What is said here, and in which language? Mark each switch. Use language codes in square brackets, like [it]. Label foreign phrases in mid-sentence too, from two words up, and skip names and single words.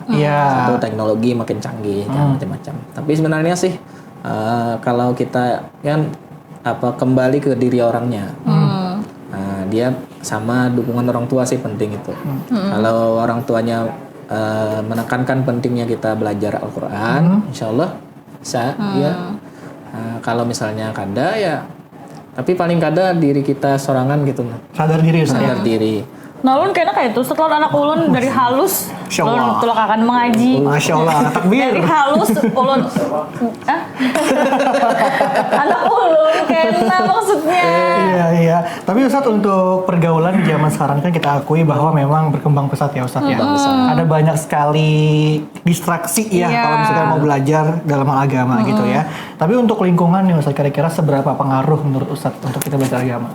[id] Satu teknologi makin canggih kan macam-macam. Tapi sebenarnya sih kalau kita kan kembali ke diri orangnya. Dia sama dukungan orang tua sih penting itu. Kalau orang tuanya menekankan pentingnya kita belajar Al-Quran, [ar] إن شاء الله [id] bisa. [bjn] Kalau misalnya kada ya, tapi paling kada diri kita sorangan gitu. [id] Sadar diri Ustaz. Sadar diri. [bjn] Nah ulun kayaknya kayak itu setelah anak ulun dari halus ulun tulak akan mengaji. [ar] ما شاء الله تكبير. [bjn] Dari halus ulun anak ulun kena maksudnya. [id] Iya. Tapi Ustaz untuk pergaulan di zaman sekarang kan kita akui bahwa memang berkembang pesat ya Ustaz ya. Ada banyak sekali distraksi ya kalau misalkan mau belajar dalam hal agama gitu ya. Tapi untuk lingkungan nih Ustaz, kira-kira seberapa pengaruh menurut Ustaz untuk kita belajar agama?